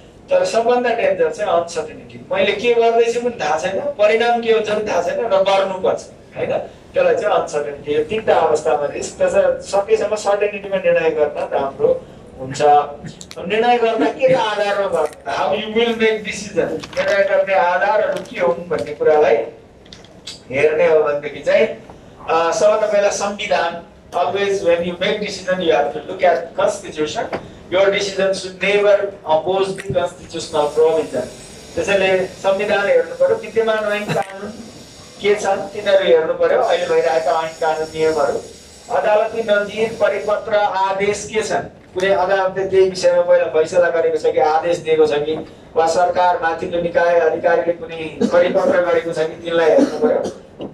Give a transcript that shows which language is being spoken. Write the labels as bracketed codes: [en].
[ne] तर सबभन्दा डेन्जर चाहिँ अनसर्टेनिटी मैले के गर्दैछु पनि थाहा छैन परिणाम के हुन्छ पनि थाहा छैन र गर्नुपर्छ होइन त्यसलाई चाहिँ अनसर्टेनिटी यो तिनवटा अवस्थामा रिस्क त सकेसम्म सर्टेनिटीमा निर्णय गर्न राम्रो हुन्छ निर्णय गर्दा के आधारमा गर्नु [en] how you will make decision [ne] निर्णय गर्ने आधारहरू के हुन् भन्ने कुरालाई हेर्ने हो भनेदेखि चाहिँ सबभन्दा पहिला संविधान [en] Always when you make decision, you have to look at constitution. Your decision should never oppose the constitutional provision. [ne] त्यसैले संविधान हेर्नु पर्यो विद्यमान ऐन कानुन के छन् तिनीहरू हेर्नु पर्यो अहिले भइरहेका ऐन कानुन नियमहरू अदालती नजिर परिपत्र आदेश के छन् कुनै अदालतले त्यही विषयमा पहिला फैसला गरेको छ कि आदेश दिएको छ कि वा सरकार माथिल्लो निकाय अधिकारीले कुनै परिपत्र गरेको छ कि तिनलाई हेर्नु पर्यो